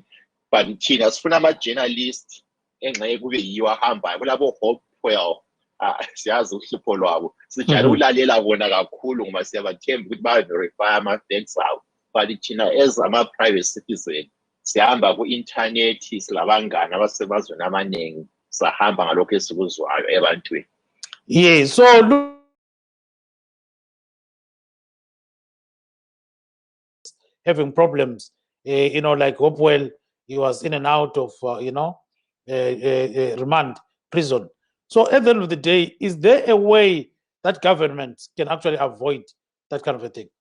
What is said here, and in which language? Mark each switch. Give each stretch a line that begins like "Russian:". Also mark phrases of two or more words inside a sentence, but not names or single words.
North Ndebele: But thina sifuna ama-journalist engxenye kube yiyo ahambayo kulabo Hopewell siyazi uhlupho lwabo, sijale ukulalela bona kakhulu ngoba siyabathemba ukuthi bayaverify ama-facts abo. But thina as ama-
English: private citizen
North Ndebele: sihamba ku-internet, silabangani abasemazweni amaningi, sahamba ngalokho esikuzwayo ebantwini.
English: Yeah, so having problems, like Hopewell, he was in and out of, remand prison. So at the end of the day, is there a way that governments can actually avoid that kind of a thing?